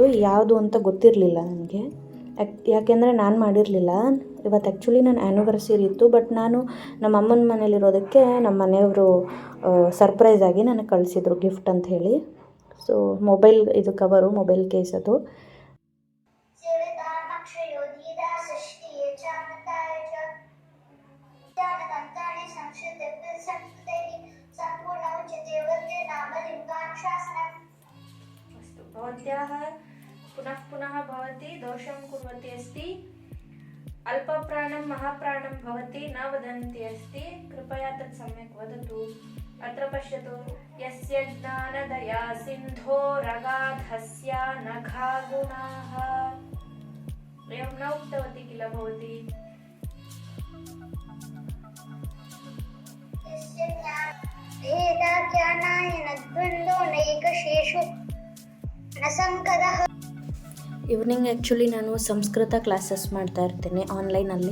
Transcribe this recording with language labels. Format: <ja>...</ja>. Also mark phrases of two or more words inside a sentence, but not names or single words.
<kn>ಯಾವುದು ಅಂತ ಗೊತ್ತಿರಲಿಲ್ಲ ನನಗೆ, ಯಾಕೆಂದರೆ ನಾನು ಮಾಡಿರಲಿಲ್ಲ. ಇವತ್ತು ಆ್ಯಕ್ಚುಲಿ ನನ್ನ ಆ್ಯನಿವರ್ಸರಿ ಇತ್ತು. ಬಟ್ ನಾನು ನಮ್ಮ ಅಮ್ಮನ ಮನೇಲಿರೋದಕ್ಕೆ ನಮ್ಮ ಮನೆಯವರು ಸರ್ಪ್ರೈಸಾಗಿ ನನಗೆ ಕಳಿಸಿದ್ರು ಗಿಫ್ಟ್ ಅಂತ ಹೇಳಿ.</kn> <en>so mobile</en> <kn>ಇದು ಕವರು,</kn> <en>mobile case</en> <kn>ಅದು.</kn> <sa>भवत्याः पुनः पुनः भवति दोषं कुर्वती अस्ति, अल्पप्राणं महाप्राणं भवति न वदन्ति अस्ति, कृपया तत् सम्यक् वदतु. अत्र पश्यतु, यस्य ज्ञानदया सिन्धो रगाधस्य नखा गुणाः. एवं न उक्तवती किल भवती?</sa> <en>evening actually</en> <kn>ನಾನು ಸಂಸ್ಕೃತ ಕ್ಲಾಸಸ್ ಮಾಡ್ತಾ ಇರ್ತೀನಿ ಆನ್ಲೈನಲ್ಲಿ.</kn>